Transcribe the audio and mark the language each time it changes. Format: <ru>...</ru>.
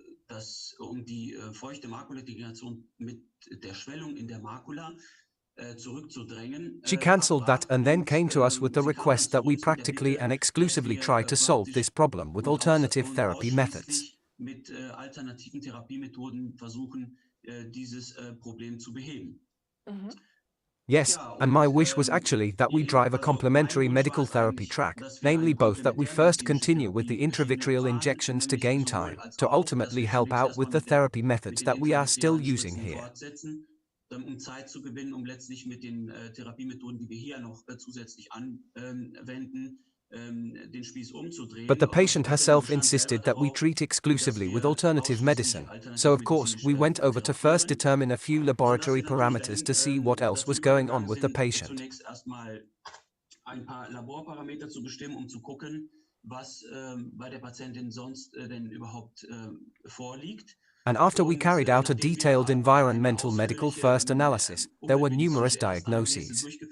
<de>Um die feuchte Makulardegeneration mit der Schwellung in der Makula zurückzudrängen.</de> <en>She cancelled that and then came to us with the request that we practically and exclusively try to solve this problem with alternative therapy methods.</en> <de>Mit alternativen Therapiemethoden versuchen, dieses Problem zu beheben.</de> <en>Yes, and my wish was actually that we drive a complementary medical therapy track, namely both that we first continue with the intravitreal injections to gain time, to ultimately help out with the therapy methods that we are still using here.</en> <de>Zeit zu gewinnen, letztlich mit den Therapiemethoden, die wir hier noch zusätzlich anwenden, den Spieß umzudrehen.</de> <en>But the patient herself insisted that we treat exclusively with alternative medicine, so of course we went over to first determine a few laboratory parameters to see what else was going on with the patient.</en> <de>Zunächst erstmal ein paar Laborparameter zu bestimmen, zu gucken, was bei der Patientin sonst denn überhaupt vorliegt.</de> <en>And after we carried out a detailed environmental medical first analysis, there were numerous diagnoses.</en>